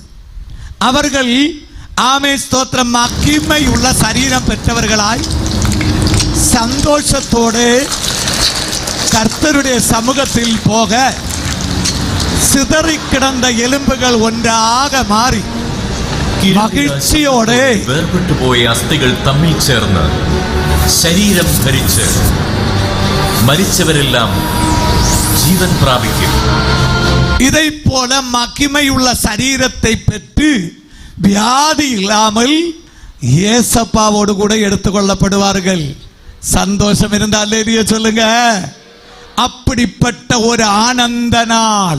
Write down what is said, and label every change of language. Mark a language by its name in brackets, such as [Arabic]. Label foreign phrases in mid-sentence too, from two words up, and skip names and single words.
[Tamil] அவர்கள் ஆமே ஸ்தோத்திரம் மகிமை உள்ள சரீரம் பெற்றவர்களாய் சந்தோஷத்தோடு கர்த்தருடைய சமூகத்தில் போக சிதறி கிடந்த எலும்புகள் ஒன்றாக மாறி മഹിഴ്ചയോടെ [Malayalam] വേർപെട്ടു പോയ അസ്ഥികൾ തമ്മിൽ ചേർന്ന് ശരീരം ധരിച്ച് മരിച്ചവരെല്ലാം ജീവൻ പ്രാപിക്കും. [Tamil] இதை போல மகிமையுள்ள சரீரத்தை பெற்று வியாதி இல்லாமல் ஏசப்பாவோடு கூட எடுத்துக்கொள்ளப்படுவார்கள். சந்தோஷம் இருந்தால் இல்லையா சொல்லுங்க. அப்படிப்பட்ட ஒரு ஆனந்த நாள்.